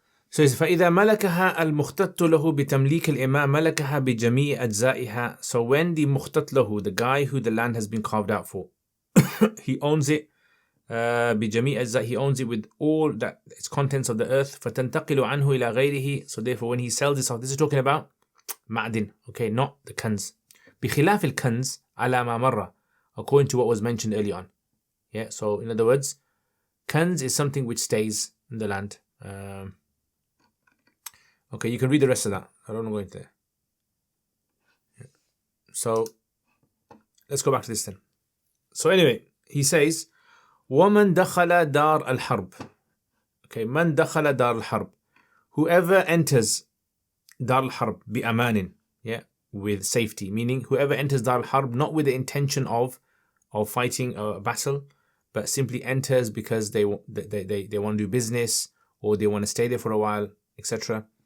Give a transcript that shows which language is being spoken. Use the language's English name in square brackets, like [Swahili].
[English] So [Arabic] فإذا ملكها المختط له بتمليك الإمام ملكها بجميع أجزائها. [English] So when the [Arabic] مختط له, [English] the guy who the land has been carved out for, he owns it [Arabic] بجميع أجزاء, [English] he owns it with all that its contents of the earth. [Arabic] فتنتقل عنه إلى غيره. [English] So therefore when he sells this off, this is talking about معدن, okay, not the kanz. [Arabic] بخلاف الكنز على ما مر, [English] according to what was mentioned early on. Yeah, so in other words, kanz is something which stays in the land. Okay, you can read the rest of that. I don't want to go into there. Yeah. So let's go back to this then. So anyway, he says, [Arabic] وَمَنْ دَخَلَ دَارَ الْحَرْبِ. [English] Okay, [Arabic] مَنْ دَخَلَ دَارَ الْحَرْبِ. [English] Whoever enters Dar al-Harb bi-amanin, yeah, with safety, meaning whoever enters Dar al-Harb not with the intention of fighting a battle, but simply enters because they want to do business or they want to stay there for a while, etc.